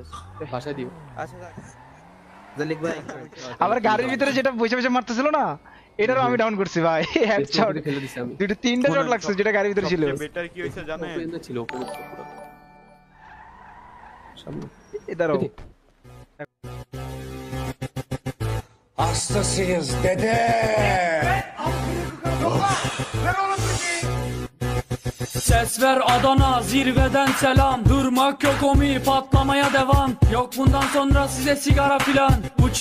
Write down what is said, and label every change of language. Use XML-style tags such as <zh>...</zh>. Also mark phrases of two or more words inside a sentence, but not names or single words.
<bn>ভাসায় দিও। আচ্ছা আজলিক ভাই আবার গাড়ির ভিতরে যেটা বসে মারতেছিল না, এটারও আমি ডাউন করছি ভাই, হেডশট ফেলে দিছি আমি। দুটো তিনটা শট লাগছে যেটা গাড়ির ভিতরে ছিল। বেটার কি হইছে জানেন? ওপেনে ছিল, ওপেনে ছিল পুরো সামনে। এদারও</bn> <tr>Hastasıyız dede. Ses ver Adana, zirveden selam. Durmak yok omi, patlamaya devam. Yok bundan sonra size sigara filan.</tr>